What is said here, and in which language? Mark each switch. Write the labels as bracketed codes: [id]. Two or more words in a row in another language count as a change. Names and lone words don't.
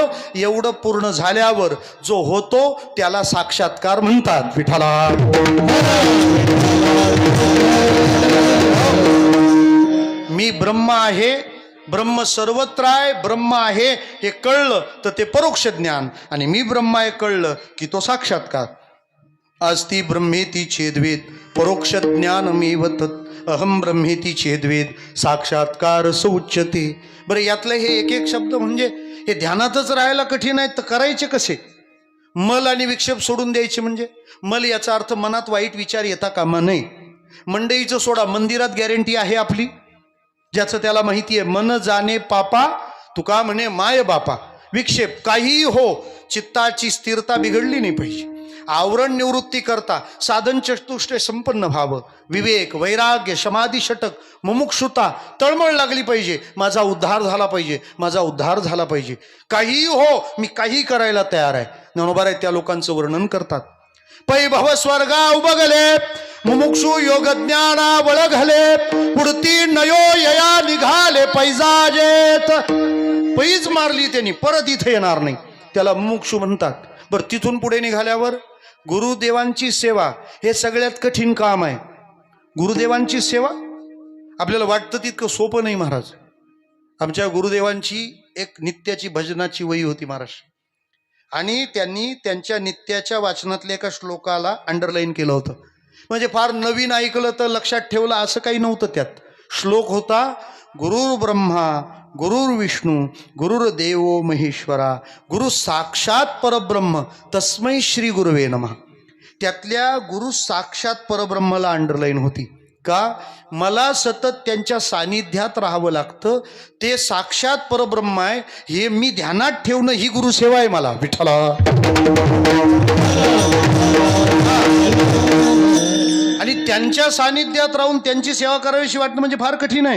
[mr] एवढं पूर्ण झाल्यावर जो होतो त्याला साक्षात्कार म्हणतात. विठ्ठला मी ब्रह्म आहे, ब्रह्म सर्वत्र आहे, ब्रह्म आहे हे कळलं तर ते परोक्ष ज्ञान, आणि मी ब्रह्म आहे कळलं की तो साक्षात्कार. [sa] अस्ति ब्रह्मेति चेद्वेद परोक्ष ज्ञानमेव तत् अहम ब्रह्मेति चेद्वेद साक्षात्कार सौच्यते. [mr] बरं, यातलं हे एक एक शब्द म्हणजे हे ध्यानातच राहायला कठीण आहे, तर करायचे कसे? मल आणि विक्षेप सोडून द्यायचे म्हणजे मल याचा अर्थ मनात वाईट विचार येता कामा नये. मंडईचं सोडा, मंदिरात गॅरंटी आहे आपली, ज्याचं त्याला माहिती आहे. मन जाणे पापा तुका म्हणे माय बापा. विक्षेप काही हो, चित्ताची स्थिरता बिघडली नाही पाहिजे. आवरण निवृत्ती करता साधन चतुष्टय संपन्न व्हावं. विवेक वैराग्य समाधी षटक मुमुक्षुता तळमळ लागली पाहिजे. माझा उद्धार झाला पाहिजे, माझा उद्धार झाला पाहिजे. काही हो, मी काही करायला तयार आहे. ज्ञानोबा त्या लोकांचं वर्णन करतात. पै भव स्वर्गा उबगले मुमुक्षु योग ज्ञाना वळघले पुढती नयो यया निघाले पैजाजेत. पैज मारली त्यांनी, परत इथे येणार नाही, त्याला मुमुक्षु म्हणतात. बरं, तिथून पुढे निघाल्यावर गुरुदेवांची सेवा हे सगळ्यात कठीण काम आहे. गुरुदेवांची सेवा आपल्याला वाटतं तितकं सोपं नाही महाराज. आमच्या गुरुदेवांची एक नित्याची भजनाची वही होती महाराज, आणि त्यांनी त्यांच्या नित्याच्या वाचनातल्या एका श्लोकाला अंडरलाईन केलं होतं. म्हणजे फार नवीन ऐकलं तर लक्षात ठेवलं असं काही नव्हतं. त्यात श्लोक होता, [sa] गुरुर ब्रह्मा गुरुर विष्णू गुरुर्देवो महेश्वरा गुरु साक्षात परब्रह्म तस्मै श्री गुरुवे नमः. [mr] त्यातल्या गुरु साक्षात परब्रह्मला अंडरलाईन होती. का? मला सतत त्यांच्या सानिध्यात राहावं लागतं. ते साक्षात परब्रह्म आहे हे मी ध्यानात ठेवणं ही गुरुसेवा आहे मला. विठ्ठला आणि त्यांच्या सानिध्यात राहून त्यांची सेवा करावीशी वाटणं म्हणजे फार कठीण आहे.